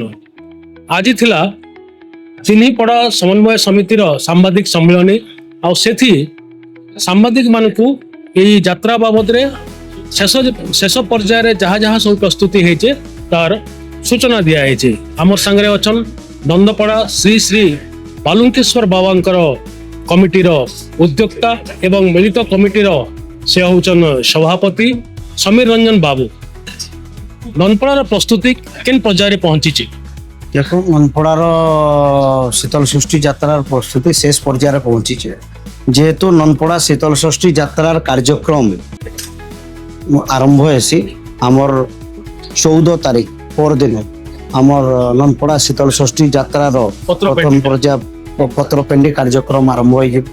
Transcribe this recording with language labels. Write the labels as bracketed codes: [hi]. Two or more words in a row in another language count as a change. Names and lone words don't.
[or] ଆଜି ଥିଲା ତିନିପଡ଼ା ସମନ୍ୱୟ ସମିତିର ସାମ୍ବାଦିକ ସମ୍ମିଳନୀ ଆଉ ସେଠି ସାମ୍ବାଦିକ ମାନଙ୍କୁ ଏହି ଯାତ୍ରା ବାବଦରେ ଶେଷ ପର୍ଯ୍ୟାୟରେ ଯାହା ସବୁ ପ୍ରସ୍ତୁତି ହେଇଛେ ତାର ସୂଚନା ଦିଆଯାଇଛି। ଆମର ସାଙ୍ଗରେ ଅଛନ୍ ନନ୍ଦପଡ଼ା ଶ୍ରୀ ଶ୍ରୀ ବାଲୁଙ୍କେଶ୍ୱର ବାବାଙ୍କର କମିଟିର ଉଦ୍ୟୋକ୍ତା ଏବଂ ମିଳିତ କମିଟିର ସେ ହେଉଛନ୍ ସଭାପତି ସମୀର ରଞ୍ଜନ ବାବୁ। ନନ୍ଦପଡ଼ାର ପ୍ରସ୍ତୁତି କେନ୍ ପର୍ଯ୍ୟାୟରେ ପହଞ୍ଚିଛି? [bn] দেখুন নন্দপড়ার শীতল ষষ্ঠী যাত্রার প্রস্তুতি শেষ পর্যায়ে পৌঁছিছে। যেহেতু নন্দপড়া শীতল ষষ্ঠী যাত্রার কার্যক্রম আরম্ভ হয়েছি আমার 14 তারিখ পরদিন আমার নন্দপড়া শীতল ষষ্ঠী যাত্রার প্রথম পর্যায় পত্রপেন্ডি কার্যক্রম আরম্ভ হয়ে যাব।